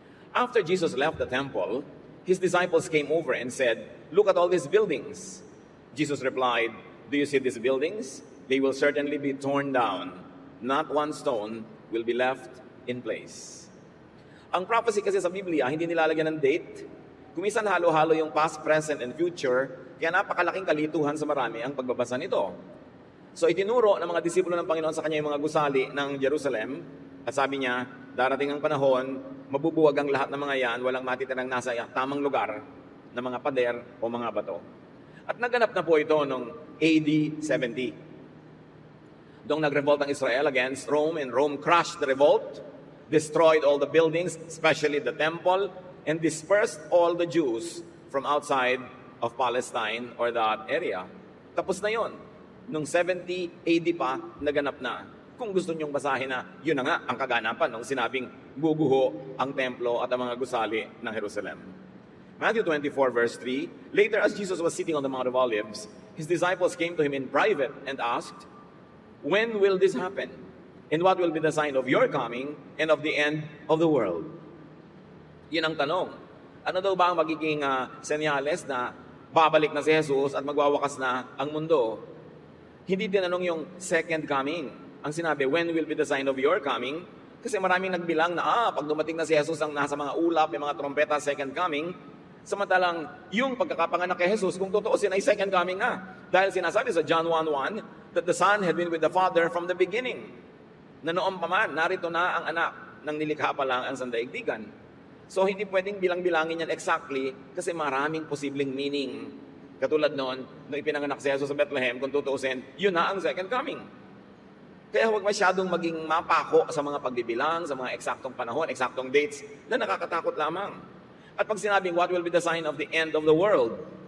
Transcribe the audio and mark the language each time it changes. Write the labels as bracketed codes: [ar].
[en] After Jesus left the temple, his disciples came over and said, "Look at all these buildings." Jesus replied, "Do you see these buildings? They will certainly be torn down. Not one stone will be left in place." [tl] Ang prophecy kasi sa Biblia, hindi nilalagyan ng date. Kumisan halo-halo yung past, present, and future. Kaya napakalaking kalituhan sa marami ang pagbabasa nito. So itinuro ng mga disipulo ng Panginoon sa kanya yung mga gusali ng Jerusalem. At sabi niya, darating ang panahon, mabubuwag ang lahat ng mga yan, walang matitirang nasa tamang lugar na mga pader o mga bato. At naganap na po ito noong AD 70. Doong nag-revolt ang Israel [en] against Rome, and Rome crushed the revolt, destroyed all the buildings, especially the temple, and dispersed all the Jews from outside of Palestine or that area. [tl] Tapos na yon. Nung 70 AD pa, naganap na. Kung gusto nyong basahin na, yun na nga ang kaganapan nung sinabing guguho ang templo at ang mga gusali ng Jerusalem. [en] Matthew 24 verse 3, later as Jesus was sitting on the Mount of Olives, his disciples came to him in private and asked, "When will this happen? And what will be the sign of your coming and of the end of the world?" [tl] Yun ang tanong. Ano daw ba ang magiging senyales na babalik na si Jesus at magwawakas na ang mundo? Hindi tinanong yung second coming. Ang sinabi, [en] when will be the sign of your coming? [tl] Kasi maraming nagbilang na, pag dumating na si Jesus ang nasa mga ulap, yung mga trompeta, second coming. Samantalang yung pagkakapanganak kay Jesus, kung totoosin ay second coming na. Dahil sinasabi sa [en] John 1:1 that the Son had been with the Father from the beginning. [tl] Na noon pa man, narito na ang anak ng nilikha pa lang ang sandaigdigan. So hindi pwedeng bilang-bilangin yan exactly kasi maraming posibleng meaning. Katulad noon, nung ipinanganak si Jesus sa Bethlehem, kung tutuusin, yun na ang second coming. Kaya huwag masyadong maging mapako sa mga pagbibilang, sa mga eksaktong panahon, eksaktong dates na nakakatakot lamang. At pag sinabing, [en] what will be the sign of the end of the world?